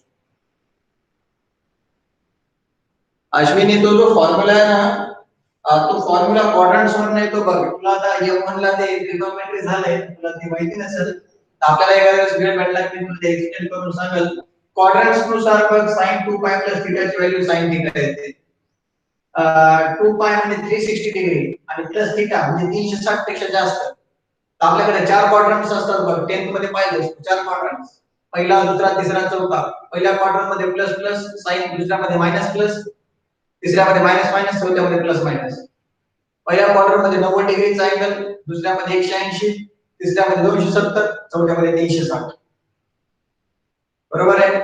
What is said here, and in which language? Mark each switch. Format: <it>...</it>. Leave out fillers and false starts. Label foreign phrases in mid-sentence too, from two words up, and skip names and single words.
<mr>अश्विनी तो जो फॉर्म्युला आहे ना तो फॉर्म्युला क्वाड्रंट्स वर नाही. तो बघ तुला आता m1 ला ते ट्रिग्नोमेट्री झालंय, तुला ती माहिती नसेल तर आपल्याला एखाद्या वेळेस वेळ भेटला की मी तुला एक्सप्लेन करून सांगेल. क्वाड्रंट्स नुसार बघ</mr> <en>sin 2 pi plus theta</en> <mr>ची व्हॅल्यू sin theta येते. 2 pi म्हणजे 360 डिग्री आणि</mr> <en>plus theta</en> <mr>म्हणजे 360 पेक्षा जास्त. तर आपल्याकडे 4 क्वाड्रंट्स असतात बघ. 10th मध्ये पाहिजे 4 क्वाड्रंट्स. पहिला दुसरा तिसरा चौथा पहिल्या क्वाड्रंट मध्ये</mr> <en>plus plus sign</en> <mr>दुसऱ्यामध्ये</mr> <en>minus plus</en> <mr>तिसऱ्यामध्ये</mr> <en>minus minus</en> <mr>चौथ्यामध्ये</mr> <en>plus minus</en> <mr>पहिल्या क्वाड्रंट मध्ये 90 डिग्रीचा अँगल दुसऱ्यामध्ये 180 तिसऱ्यामध्ये 270 चौथ्यामध्ये 360 बरोबर आहे</mr>